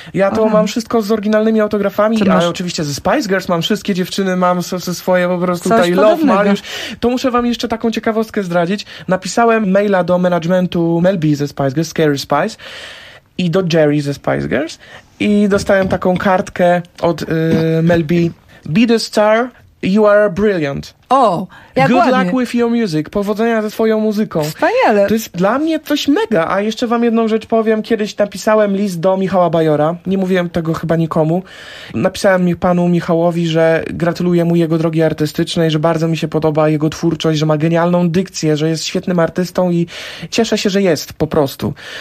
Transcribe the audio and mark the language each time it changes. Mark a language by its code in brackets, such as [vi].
[pl] Ja to mam wszystko z oryginalnymi autografami, ale oczywiście ze Spice Girls mam wszystkie dziewczyny, mam ze swoje po prostu tutaj Love Mariusz. To muszę wam jeszcze taką ciekawostkę zdradzić. Napisałem maila do managementu Mel B ze Spice Girls, Scary Spice, i do Jerry ze Spice Girls i dostałem taką kartkę od Mel B. [en] Be the star, you are brilliant. [pl] O, jak [en] good [pl] ładnie. [en] Luck with your music. [pl] Powodzenia ze swoją muzyką. Wspaniale. To jest dla mnie coś mega. A jeszcze wam jedną rzecz powiem. Kiedyś napisałem list do Michała Bajora. Nie mówiłem tego chyba nikomu. Napisałem panu Michałowi, że gratuluję mu jego drogi artystycznej, że bardzo mi się podoba jego twórczość, że ma genialną dykcję, że jest świetnym artystą i cieszę się, że jest po prostu.